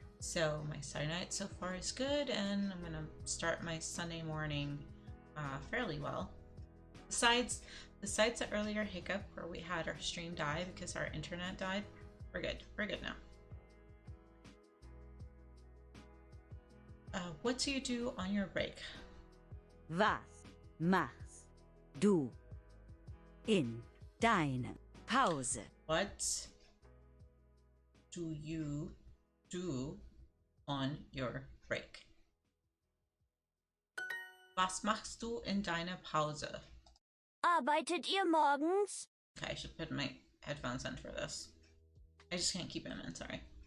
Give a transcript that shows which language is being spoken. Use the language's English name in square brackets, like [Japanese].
[English] So my Saturday night so far is good, and I'm gonna start my Sunday morning fairly well. Besides the earlier hiccup where we had our stream die because our internet died, we're good. We're good now. What do you do on your break? [German] Was machst du in deiner Pause? [English] What do you do on your break? [German] Was machst du in deiner Pause? Arbeitet ihr morgens? [English] Okay, I should put my headphones in for this. I just can't keep them in, sorry.